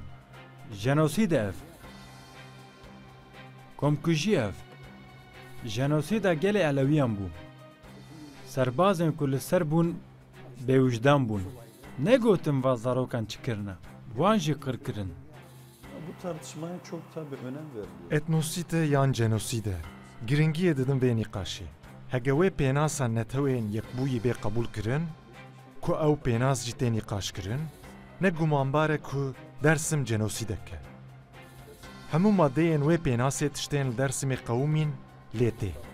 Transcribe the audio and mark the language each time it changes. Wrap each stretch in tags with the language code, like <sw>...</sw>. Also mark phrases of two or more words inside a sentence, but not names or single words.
<ku>Jenosîd ev. Komkujî ev. Jenosîda gelê Elewiyan bû. Serbazên ku li ser bûn bêwijdan bûn. Negotin va zarokan çi kirine. Wan jî qirkirin.</ku> <tr>Bu tartışmaya çok tabii önem veriliyor.</tr> <ku>Etnosîte yan cenosîde. Giringiyê didin vê nîqaşê. Hege wê pênasa netewên yekbûyî bê qebûl kirin, ku ew pênas jî tê nîqaş kirin, ne gumanbar e ku Dêrsim cenosîdek e. Hemû maddeyên wê pênasê tiştên li Dêrsimê qewûmîn lê tê.</ku>